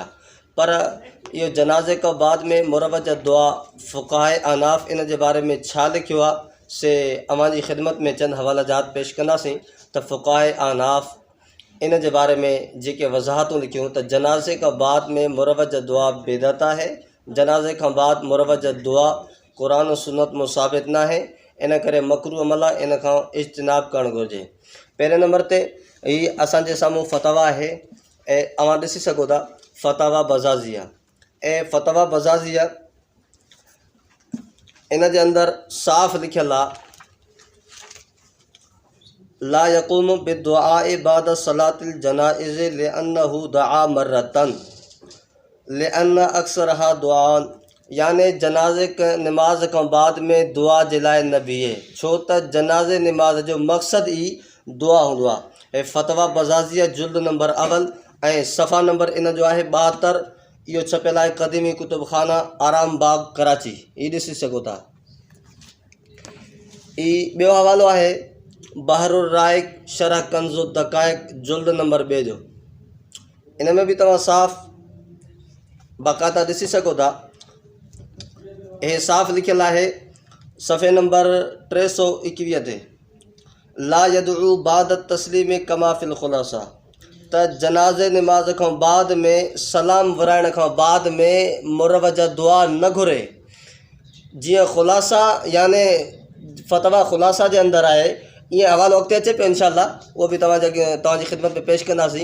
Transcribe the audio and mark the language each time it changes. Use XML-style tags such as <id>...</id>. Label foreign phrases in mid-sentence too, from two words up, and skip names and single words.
<sd>पर इहो जनाज़े खां बाद में मुरवज दुआ फ़ुक़ाए अनाफ़ इन जे बारे में छा लिखियो आहे से अवां जी ख़िदमत में चंद हवालाजात पेश कंदासीं त फ़ुक़ाए अनाफ़ इन जे बारे में जेके वज़ाहतूं लिखियूं त जनाज़े खां बाद में मुरवज दुआ बिदअत आहे, जनाज़े खां बाद मुरवज दुआ क़ुरान सुन्नत में साबित न आहे, इन करे मकरूह अमल आहे, इन खां इज्तिनाब करणु घुरिजे। पहिरें नंबर ते ही असांजे साम्हूं फ़तवा आहे ऐं अवां ॾिसी सघो था फ़तवा बज़ाज़िया ऐं फ़तवा बज़ाज़िया इन जे अंदरि साफ़ लिखियलु आहे</sd> <ar>لا يقوم بالدعاء بعد صلاة الجنائز لأنه دعا مرة لأن أكثرها دعاء,</ar> <sd>याने जनाज़े नमाज खां बाद में दुआ जे लाइ न बीहे, छो त जनाज़े नमाज जो मक़सदु ई दुआ हूंदो आहे। ऐं फ़तवा बज़ाज़िया जुल्द नंबर अवल ऐं सफ़ा नंबर इन जो आहे 72। इहो छपियल आहे क़दीमी कुतुबखाना आराम बाग कराची, ही ॾिसी सघो था। ॿियो हवालो आहे बहरुर राइक शरह कंज़ु दक़ाइक़ जुल्द नंबर 2 जो, इन में बि तव्हां साफ़ बाक़ायदा ॾिसी सघो था। हे साफ़ लिखियलु आहे सफ़े नंबर 321 ते</sd> <ar>لا يدعو بعد التسليم كما في الخلاصة,</ar> <sd>त जनाज़े नमाज खां बाद में सलाम विराइण खां बाद में मुरवज दुआ न घुरे। जीअं ख़ुलासा याने फ़तवा ख़ुलासा जे अंदरि आहे, ईअं हवालो अॻिते अचे पियो इंशाअल्लाह, उहो बि तव्हांजी ख़िदमत में पेश कंदासीं।</sd>